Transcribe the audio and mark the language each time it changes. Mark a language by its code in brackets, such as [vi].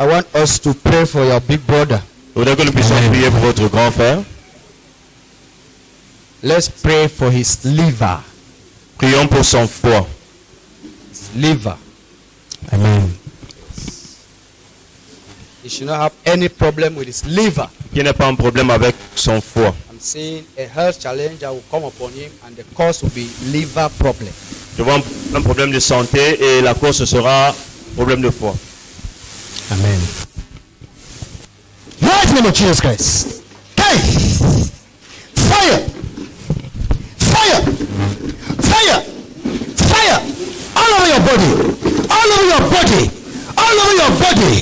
[en] I want us to pray for your big brother. [fr] Je voudrais que nous puissions prier pour votre grand frère. [en] Let's pray for his liver. [fr] Prions pour son foie. [en] Liver. Amen. He should not have any problem with his liver. [fr] Qu'il n'ait pas un problème avec son foie. [en] I'm seeing a health challenge that will come upon him, and the cause will be liver problem. [fr] Je vois un problème de santé et la cause ce sera problème de foie. Amen. [en] Right name of Jesus Christ. Hey! Fire! Fire! Fire! Fire! All over your body! All over your body! All over your body!